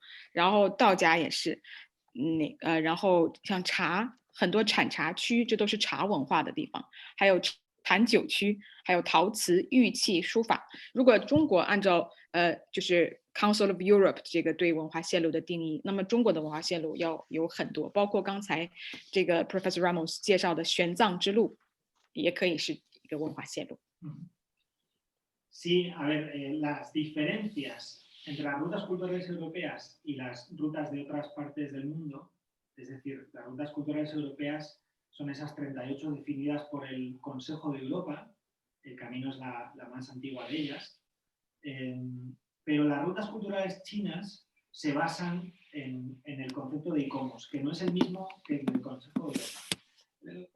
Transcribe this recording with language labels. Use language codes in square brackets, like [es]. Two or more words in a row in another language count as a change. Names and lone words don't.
[zh] 然后道家也是，然后像茶，很多产茶区，这都是茶文化的地方，还有产酒区，还有陶瓷、玉器、书法。如果中国按照就是 [en] Council of Europe [zh] 这个对文化线路的定义，那么中国的文化线路要有很多，包括刚才这个 Professor Ramos 介绍的玄奘之路，也可以是一个文化线路。 [es] Sí, a ver, las diferencias entre las rutas culturales europeas y las rutas de otras partes del mundo, es decir, las rutas culturales europeas son esas 38 definidas por el Consejo de Europa, el camino es la más antigua de ellas, pero las rutas culturales chinas se basan en el concepto de ICOMOS, que no es el mismo que el del Consejo de Europa.